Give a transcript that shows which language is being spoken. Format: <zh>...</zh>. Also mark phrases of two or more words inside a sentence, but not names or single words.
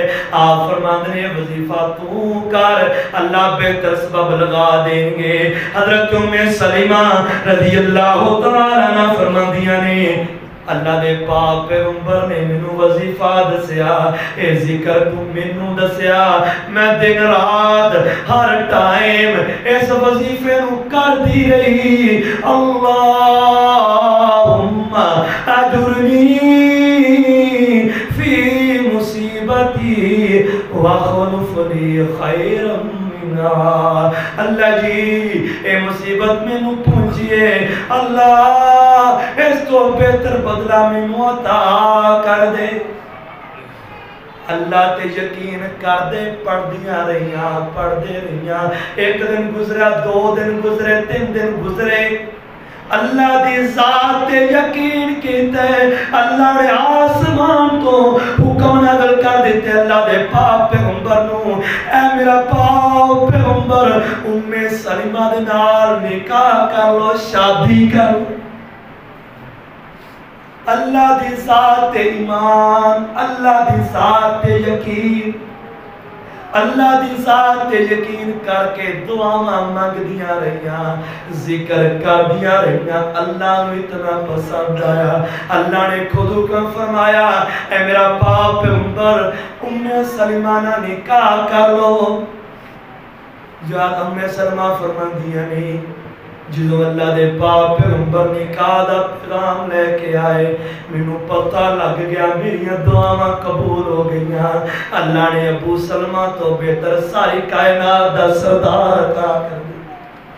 <pa>آپ فرماندے وظیفہ تو کر، اللہ بہتر سبب لگا دیں گے۔ حضرت ام سلمہ</pa> <ar>رضی اللہ تعالیٰ عنہ</ar> <pa>فرماندیاں نے اللہ دے پاک پیغمبر نے مینوں وظیفہ دسیا، اے ذکر تو مینوں دسیا، میں دن رات ہر ٹائم اس وظیفے نو کر دی رہی۔</pa> <ar>اللہم اجرنی فی مصیبتی وخلف لی خیرا منہا۔</ar> <pa>اللہ جی اے مصیبت میں نو پہنچیے، اللہ اس تو بہتر بدلہ میں نو عطا کر دے۔ اللہ تے یقین کر دے، پڑھ دیا رہیاں، پڑھ دے رہیاں، ایک دن گزرا، 2 دن گزرے، 3 دن گزرے، اللہ دی ذات تے یقین کیتا ہے، اللہ نے آسمان تو حکم نازل کر دیتے اللہ دے پاک پیغمبر نو، اے میرا پاک پیغمبر ام سلمہ دے نال نکاح کر لو، شادی کر لو۔ اللہ دی ذات تے ایمان، اللہ دی ذات تے یقین، اللہ دی ذات تے یقین کر کے دعاواں مانگ دیا رہیاں، ذکر کر دیا رہیاں، اللہ نو اتنا پسند آیا، اللہ نے خود حکم فرمایا، اے میرا پاک پیغمبر ام سلمہ نہ نکاح کر لو۔ جو ام سلمہ فرماندیاں نہیں، جدو اللہ دے پاک پیغمبر نکاح دا پیغام لے کے آئے، مینوں پتہ لگ گیا میری دعاواں قبول ہو گئیاں، اللہ نے ابو سلمہ تو بہتر ساری کائنات دا سردار عطا کر دیا۔</pa>